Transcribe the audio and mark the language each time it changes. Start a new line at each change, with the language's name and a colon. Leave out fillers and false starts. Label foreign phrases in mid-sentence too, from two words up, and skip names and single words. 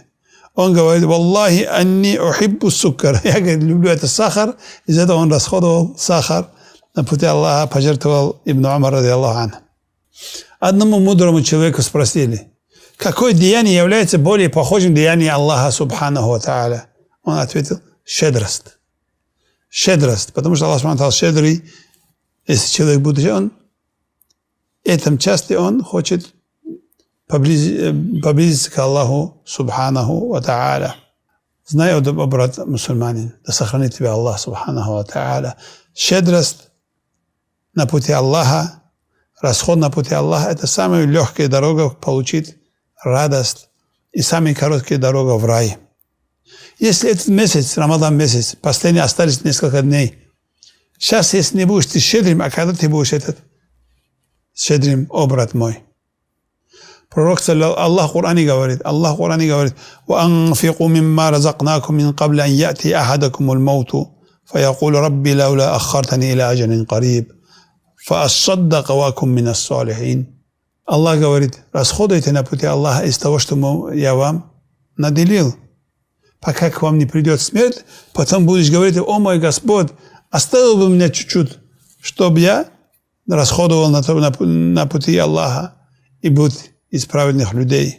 Russian: Он говорит,
Arabic: والله إني أحب السكر.
Russian: Я, говорит, люблю это сахар. Из этого он расходовал сахар. На пути Аллаха пожертвовал Ибн Умар,
Arabic: رضي الله عنه.
Russian: Одному мудрому человеку спросили, какое деяние является более похожим деянием Аллаха
Arabic: سبحانه وتعالى?
Russian: Он ответил, щедрость. Щедрость, потому что Аллах
Arabic: سبحانه وتعالى
Russian: щедрый. Если человек будет, он в этом части он хочет поблизиться к Аллаху
Arabic: سبحانه وتعالى.
Russian: Знай, брат мусульманин, да сохранит тебя Аллах
Arabic: سبحانه وتعالى.
Russian: Щедрость на пути Аллаха, расход на пути Аллаха – это самая легкая дорога получить радость и самая короткая дорога в рай. Если этот месяц, Рамадан месяц, последние остались несколько дней, сейчас, если не будешь ты щедрым, а когда ты будешь щедрым, о брат мой? Пророк, Аллах в Коране говорит,
Arabic: وَأَنْفِقُوا مِمَّا رَزَقْنَاكُمْ مِنْ قَبْلِ أَنْ يَأْتِيَ أَحَدَكُمُ الْمَوْتُ فيقول ربي لولا أخرتني إلى أجل قريب فأصدق وأكن من الصالحين.
Russian: Аллах говорит, расходуйте на пути Аллаха из того, что я вам наделил. Пока к вам не придет смерть, потом будешь говорить, о мой Господь, оставил бы меня чуть-чуть, чтобы я расходовал на пути Аллаха и быть из праведных людей.